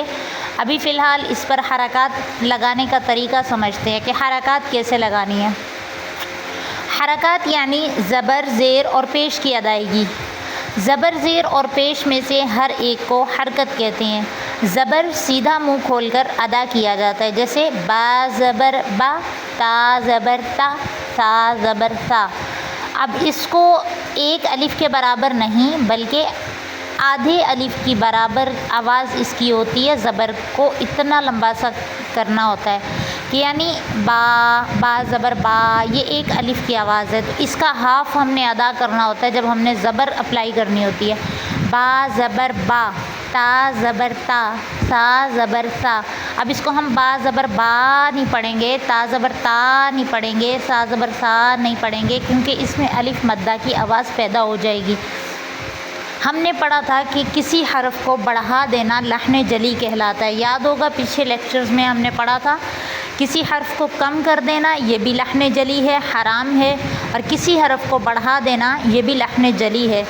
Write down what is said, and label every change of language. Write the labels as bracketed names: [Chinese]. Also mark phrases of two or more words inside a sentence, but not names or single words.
[Urdu] ابھی فی الحال اس پر حرکات لگانے کا طریقہ سمجھتے ہیں کہ حرکات کیسے لگانی ہے۔ حرکات یعنی زبر، زیر اور پیش کی ادائیگی۔ زبر، زیر اور پیش میں سے ہر ایک کو حرکت کہتے ہیں۔ زبر سیدھا منہ کھول کر ادا کیا جاتا ہے، جیسے با زبر با، تا زبر تا، سا زبر سا۔ اب اس کو ایک الف کے برابر نہیں بلکہ آدھے الف کی برابر آواز اس کی ہوتی ہے۔ زبر کو اتنا لمبا سا کرنا ہوتا ہے کہ یعنی با، با زبر با، یہ ایک الف کی آواز ہے، تو اس کا ہاف ہم نے ادا کرنا ہوتا ہے جب ہم نے زبر اپلائی کرنی ہوتی ہے۔ با زبر با، تا زبر تا، سا زبر سا۔ اب اس کو ہم با زبر با نہیں پڑھیں گے، تا زبر تا نہیں پڑھیں گے، سا زبر سا نہیں پڑھیں گے، کیونکہ اس میں الف مدہ کی آواز پیدا ہو جائے گی۔ ہم نے پڑھا تھا کہ کسی حرف کو بڑھا دینا لحن جلی کہلاتا ہے، یاد ہوگا پچھلے لیکچرز میں ہم نے پڑھا تھا کسی حرف کو کم کر دینا یہ بھی لحن جلی ہے، حرام ہے، اور کسی حرف کو بڑھا دینا یہ بھی لحن جلی ہے۔